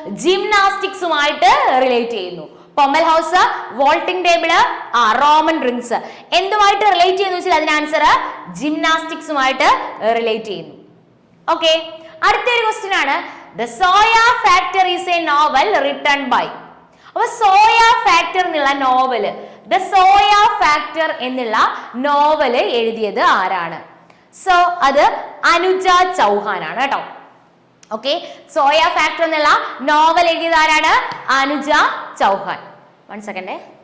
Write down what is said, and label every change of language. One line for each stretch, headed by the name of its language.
Malayalam: ജിംനാസ്റ്റിക്സുമായിട്ട് relate ചെയ്യുന്നു.
English: Pommel house, vaulting table, Raman rings.
Malayalam: എന്തുമായിട്ട് relate ചെയ്യുന്നു വെച്ചാൽ അതിന് ആൻസർ ജിംനാസ്റ്റിക്സുമായിട്ട് റിലേറ്റ് ചെയ്യുന്നു. ഓക്കെ, അടുത്തൊരു ക്വസ്റ്റ്യൻ ആണ്.
English: The Zoya Factor is a novel written by.
Malayalam: അപ്പൊ സോയ ഫാക്ടർ എന്നുള്ള നോവല്, ദ സോയ ഫാക്ടർ എന്നുള്ള നോവല് എഴുതിയത് ആരാണ്? സോ അത് അനുജ ചൗഹാൻ ആണ് കേട്ടോ. ഓക്കെ, സോയ ഫാക്ടർ എന്നുള്ള നോവൽ എഴുതിയത് ആരാണ്? അനുജ ചൗഹാൻ. 1 സെക്കൻഡ്.